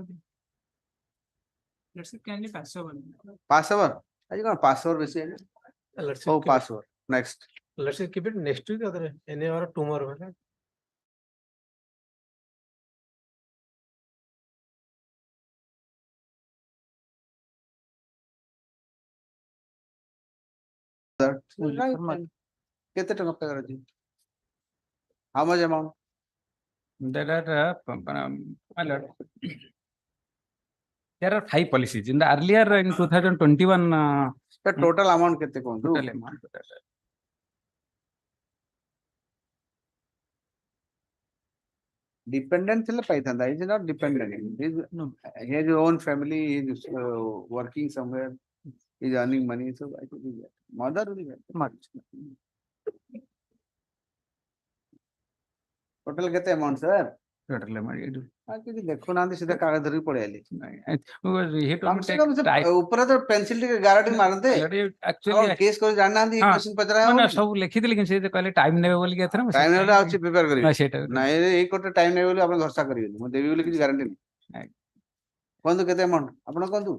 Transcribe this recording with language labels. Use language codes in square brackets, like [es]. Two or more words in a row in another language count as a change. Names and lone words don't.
[en] Let's say can be passable. Passover. I got Passover. Let's Oh, keep Passover. Next. Let's say keep it next week or any or tomorrow. Right? [or] କେତେ ଟଙ୍କା ପାଖରେ ଅଛି [en] how much amount There are, my lord, there are 5 policies. In the earlier, in 2021, the total amount [or] କେତେ କୁହନ୍ତୁ [en] total amount. [or] Dependent ଥିଲେ ପାଇଥାନ୍ତା [en] he is not dependent he has his own family he is working somewhere he is earning money so I think he get mother will get much total କେତେ amount sir Total amount. [or] କିଛି ଦେଖୁନାହାନ୍ତି ସିଧା କାଗଜ ଧରିକି ପଳେଇ ଆଇଲେ [en] He told [or] କମ [en] me [or] ସେ [en] take [or] କମ ସେ [en] time. [or] ଉପରେ ତ ପେନସିଲ ଟିକେ ଗାରଟି ମାରନ୍ତେ [en] Actually, [or] କେସ୍ କରି ଜାଣିନାହାନ୍ତି ହଁ, କ୍ୱେଶ୍ଚନ ପଚରା ମାନେ ହବ ସବୁ ଲେଖିଥିଲି କିନ୍ତୁ ସେ କହିଲେ ଟାଇମ ନେବେ ବୋଲି ଏଥର ମୁଁ ଟାଇମ ନେଲେ ସେଥିପାଇଁ- ଅଛି ପ୍ରିପେୟାର କରିବେ ନା, ସେଇଟା ନାଇଁ ଏଇ କୋର୍ଟରେ ଟାଇମ ନେବେ ବୋଲି ଆପଣ ଭରସା କରିବେନି ମୁଁ ଦେବି ବୋଲି କିଛି ଗ୍ୟାରାଣ୍ଟି ନାହିଁ କୁହନ୍ତୁ କେତେ ଆମାଉଣ୍ଟ ଆପଣ କୁହନ୍ତୁ